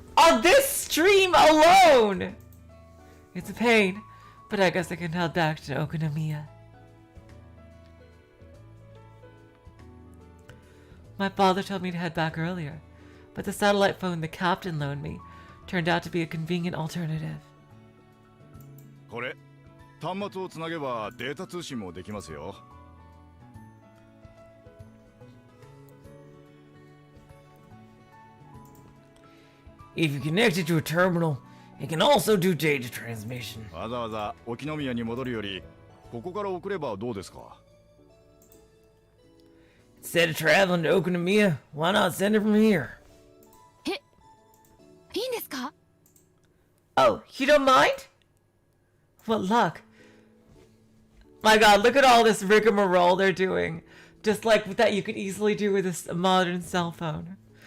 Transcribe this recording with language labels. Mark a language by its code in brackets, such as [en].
[en] on this stream alone! It's a pain, but I guess I can head back to Okonomiya. My father told me to head back earlier, but the satellite phone the captain loaned me turned out to be a convenient alternative. [ja] これ端末をつなげばデータ通信もできますよ。 [en] If you connect it to a terminal, it can also do data transmission. [ja] わざわざ沖宮に戻るよりここから送ればどうですか？ [en] Instead of traveling to Okonomiya, why not send it from here? [ja] いいんですか？ [en] Oh, you don't mind? What luck. My god, look at all this rigmarole they're doing. Just like that you could easily do with a modern cell phone.